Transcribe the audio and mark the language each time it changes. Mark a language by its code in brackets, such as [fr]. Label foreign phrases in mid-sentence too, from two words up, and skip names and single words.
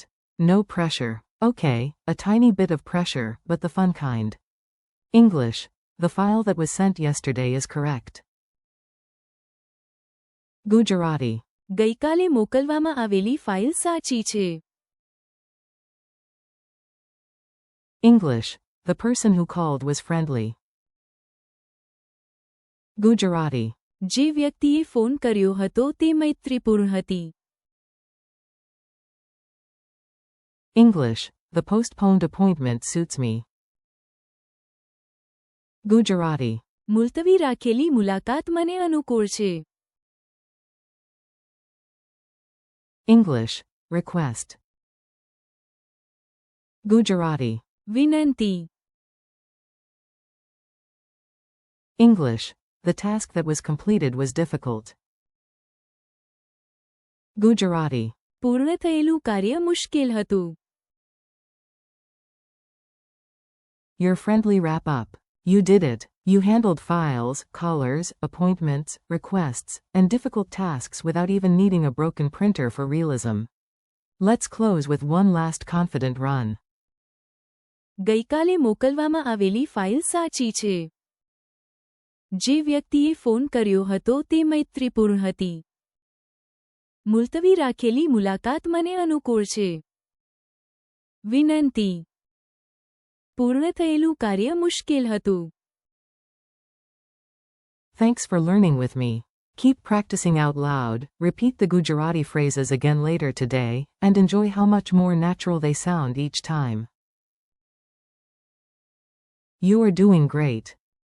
[en] No pressure. Okay, a tiny bit of pressure, but the fun kind. English. The file that was sent yesterday is correct. Gujarati. [gu] ગઈકાલે મોકલવામાં આવેલી ફાઇલ સાચી છે. [en] English. The person who called was friendly. Gujarati. [gu] જે વ્યક્તિએ ફોન કર્યો હતો તે મૈત્રીપૂર્ણ હતી. [en] English. The postponed appointment suits me. Gujarati. [gu] મુલતવી રાખેલી મુલાકાત મને અનુકૂળ છે. [en] English. Request. Gujarati. [gu] વિનંતી. [en] English. The task that was completed was difficult. Gujarati. [gu] પૂર્ણ થયેલું કાર્ય મુશ્કેલ હતું. [en] Your friendly wrap up. You did it. You handled files, callers, appointments, requests, and difficult tasks without even needing a broken printer for realism. Let's close with one last confident run. [gu] ગઈકાલે મોકલવામાં આવેલી ફાઇલ સાચી છે. જે વ્યક્તિએ ફોન કર્યો હતો તે મૈત્રીપૂર્ણ હતી. મુલતવી રાખેલી મુલાકાત મને અનુકૂળ છે. વિનંતી. પૂર્ણ થયેલું કાર્ય મુશ્કેલ હતું. [en] Thanks for learning with me. Keep practicing out loud, repeat the Gujarati phrases again later today, and enjoy how much more natural they sound each time. You are doing great.